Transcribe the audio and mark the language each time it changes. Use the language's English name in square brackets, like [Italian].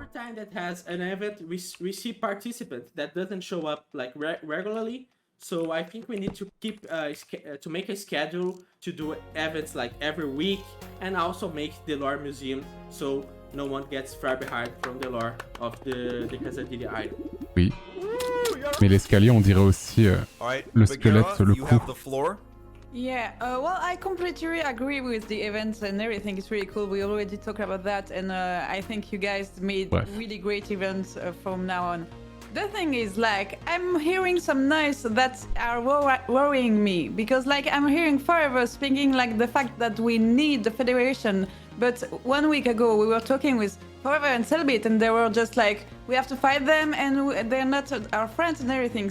[English] every time that has an event, we see participants that doesn't show up like regularly. So I think we need to keep to make a schedule to do events like every week, and also make the lore museum so no one gets far behind from the lore of the Quesadilla Island. [French] Oui. Mais l'escalier, on dirait aussi le squelette, le cou. [English] Yeah, well, I completely agree with the events and everything. It's really cool. We already talked about that, and I think you guys made really great events from now on. The thing is, like, I'm hearing some noise that are worrying me, because, like, I'm hearing Forever speaking, like, the fact that we need the Federation, but 1 week ago we were talking with Forever and Cellbit, and they were just like, we have to fight them, and they're not our friends and everything.